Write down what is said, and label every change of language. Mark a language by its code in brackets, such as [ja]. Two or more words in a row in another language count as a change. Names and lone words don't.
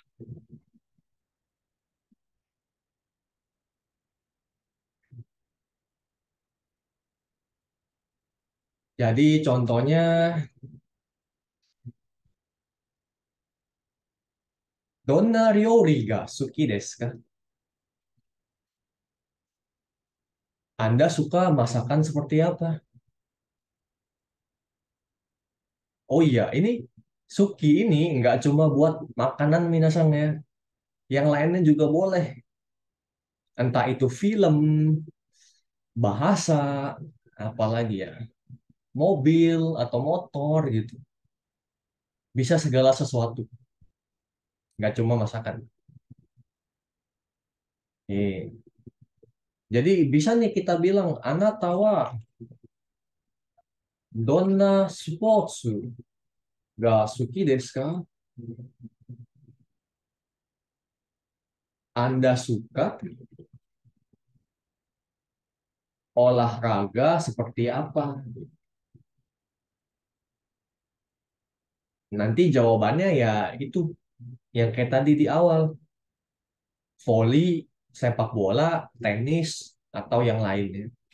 [id] Jadi contohnya, [ja] どんな料理が好きですか? [id] Anda suka masakan seperti apa? Oh iya, ini suki ini nggak cuma buat makanan minasang ya. Yang lainnya juga boleh. Entah itu film, bahasa, apalagi ya, mobil atau motor gitu. Bisa segala sesuatu, nggak cuma masakan. Jadi bisa nih kita bilang, [ja] あなたはどんなスポーツが好きですか? [id] Anda suka olahraga seperti apa? Nanti jawabannya ya itu yang kayak tadi di awal, voli, sepak bola, tenis, atau yang lainnya.